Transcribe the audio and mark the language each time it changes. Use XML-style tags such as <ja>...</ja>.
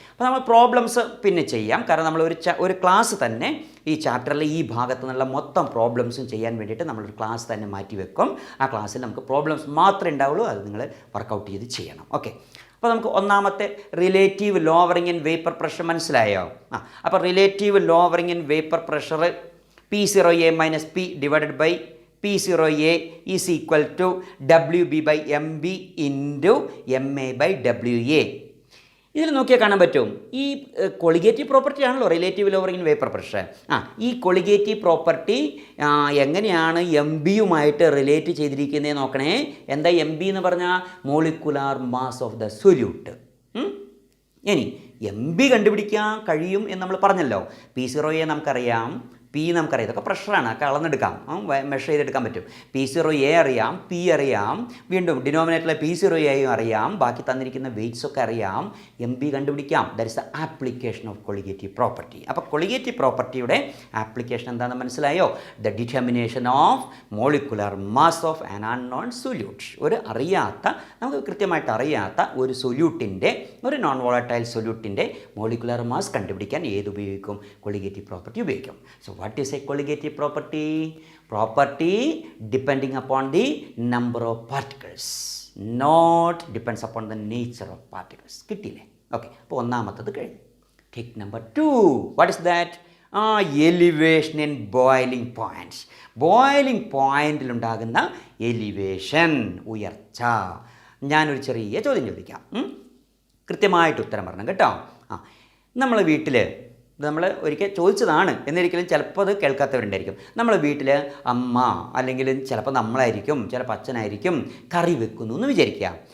<ml>അപ്പോൾ നമ്മൾ പ്രോബ്ലംസ് പിന്നെ ചെയ്യാം. കാരണം നമ്മൾ ഒരു ക്ലാസ് തന്നെ ഈ ചാപ്റ്ററിൽ ഈ ഭാഗത്തു നിന്നുള്ള മൊത്തം പ്രോബ്ലംസും ചെയ്യാൻ വേണ്ടിയിട്ട് നമ്മളൊരു ക്ലാസ് തന്നെ മാറ്റി വെക്കും. ആ ക്ലാസ്സിൽ നമുക്ക് പ്രോബ്ലംസ് മാത്രമേ ഉണ്ടാവുള്ളൂ. അത് നിങ്ങൾ വർക്കൗട്ട് ചെയ്ത് ചെയ്യണം. ഓക്കെ. അപ്പോൾ നമുക്ക് ഒന്നാമത്തെ relative lowering in vapour pressure മനസ്സിലായോ?</ml> <en>അപ്പോൾ relative lowering in vapour pressure P0A minus P divided by P0A is equal to WB/MB into MA/WA.</en> <ml>ഇതിൽ നോക്കിയാൽ കാണാൻ പറ്റും, ഈ കൊളിഗേറ്റീവ് പ്രോപ്പർട്ടി ആണല്ലോ relative lowering in vapour pressure. ഈ കൊളിഗേറ്റീവ് പ്രോപ്പർട്ടി എങ്ങനെയാണ് MB-യുമായിട്ട് റിലേറ്റ് ചെയ്തിരിക്കുന്നത് നോക്കണേ. എന്താ MB എന്ന് പറഞ്ഞാൽ?</ml> <en>Molecular mass of the solute.</en> <ml>ഇനി MB കണ്ടുപിടിക്കാൻ കഴിയും എന്ന് നമ്മൾ പറഞ്ഞല്ലോ. P0A നമുക്കറിയാം, P നമുക്കറിയാം, ഇതൊക്കെ പ്രഷറാണ്, ഒക്കെ അളന്നെടുക്കാം, മെഷർ ചെയ്തെടുക്കാൻ പറ്റും. P0A അറിയാം, P അറിയാം, വീണ്ടും ഡിനോമിനേറ്ററിലെ P0Aയും അറിയാം, ബാക്കി തന്നിരിക്കുന്ന വെയ്റ്റ്സ് ഒക്കെ അറിയാം. MB കണ്ടുപിടിക്കാം.</ml> <en>That is the application of colligative property.</en> <ml>അപ്പോൾ കൊളിഗേറ്റീവ് പ്രോപ്പർട്ടിയുടെ ആപ്ലിക്കേഷൻ എന്താണെന്ന് മനസ്സിലായോ?</ml> <en>The determination of molecular mass of an unknown solute.</en> <ml>ഒരു അറിയാത്ത, നമുക്ക് കൃത്യമായിട്ട് അറിയാത്ത ഒരു സൊല്യൂട്ടിൻ്റെ, ഒരു നോൺ വോളറ്റൈൽ സൊല്യൂട്ടിൻ്റെ മോളിക്കുലർ മാസ് കണ്ടുപിടിക്കാൻ ഏത് ഉപയോഗിക്കും? കൊളിഗേറ്റീവ് പ്രോപ്പർട്ടി ഉപയോഗിക്കും.</ml> <en>So what is a colligative property? Property depending upon the number of particles, not depends upon the nature of particles.</en> <ml>കിട്ടിയില്ലേ? ഓക്കെ. അപ്പോൾ ഒന്നാമത്തത് കഴിഞ്ഞു.</ml> <en>Take number 2. What is that? Elevation in boiling points.</en> <ml>Boiling പോയിന്റിലുണ്ടാകുന്ന elevation, ഉയർച്ച. ഞാനൊരു ചെറിയ ചോദ്യം ചോദിക്കാം, കൃത്യമായിട്ട് ഉത്തരം പറയണം കേട്ടോ. നമ്മളെ വീട്ടിൽ, നമ്മൾ ഒരിക്കൽ ചോദിച്ചതാണ് എന്നിരിക്കലും ചിലപ്പോൾ അത് കേൾക്കാത്തവരുണ്ടായിരിക്കും. നമ്മളെ വീട്ടിൽ അമ്മ അല്ലെങ്കിൽ ചിലപ്പോൾ നമ്മളായിരിക്കും, ചിലപ്പോൾ അച്ഛനായിരിക്കും കറി വെക്കുന്നു എന്ന് വിചാരിക്കുക.</ml>